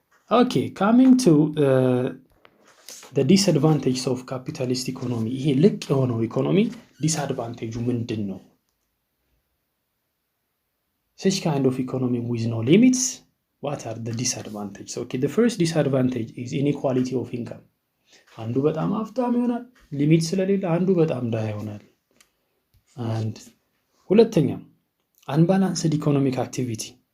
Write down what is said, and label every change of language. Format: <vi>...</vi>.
<en>Okay, coming to the disadvantages of capitalist economy.</en> <am>ይሄ ልቅ የሆነው ኢኮኖሚ disadvantage ምንድን ነው?</am> <en>Such kind of economy with no limits, what are the disadvantages? Okay, the first disadvantage is inequality of income.</en> <am>አንዱ በጣም ሀብታም ይሆናል ሊሚት ስለሌለ፣ አንዱ በጣም ድሃ ይሆናል። and ሁለተኛ</am> <en>unbalanced economic activity.</en>